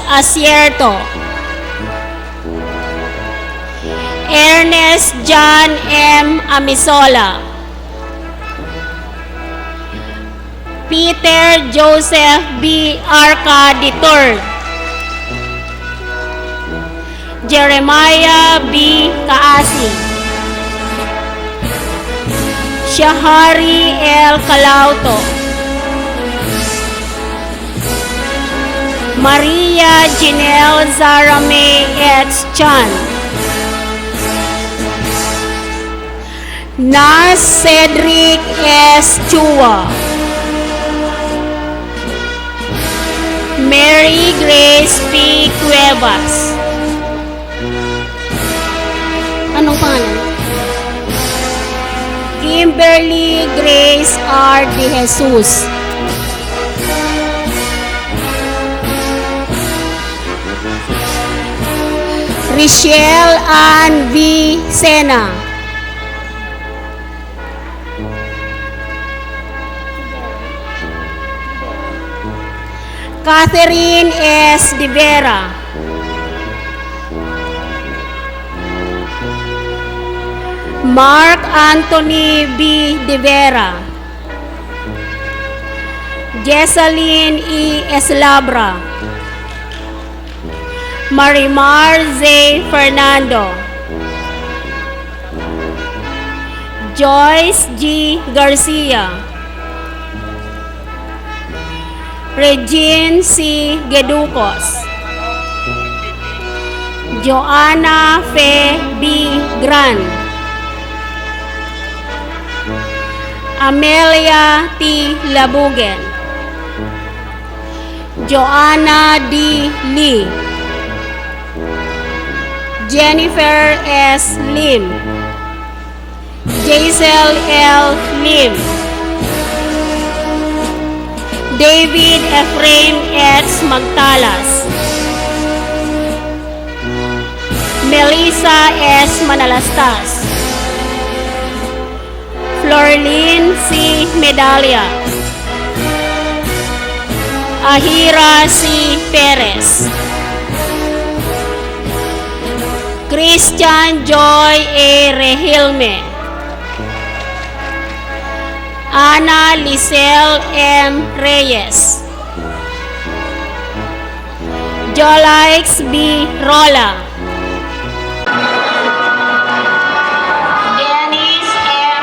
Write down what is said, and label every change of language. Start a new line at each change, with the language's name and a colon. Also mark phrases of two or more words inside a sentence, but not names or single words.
Filipino: Acierto, Ernest John M. Amisola, Peter Joseph B. Arca III, Jeremiah B. Kaasi, Shahari L. Calauto, Maria Janelle Zarame H. Chan, Nas Cedric S. Chua, Mary Grace P. Cuevas. Anong pangalan? Kimberly Grace R. De Jesus, Richelle Ann V. Sena, Catherine S. De Vera, Mark Anthony B. De Vera, Jesseline E. Eslabra, Marimar Z. Fernando, Joyce G. Garcia, Regine C. Geducos, Joanna Fe B. Gran, Amelia T. Labugen, Joanna D. Lee, Jennifer S. Lim, Jaisel L. Lim, David Ephraim S. Magtalas, Melissa S. Manalastas, Florlyn C. Medalla, Ahira C. Perez, Christian Joy A. Rehilme, Ana Lisel M. Reyes, Jolix B. Rola, Dennis M.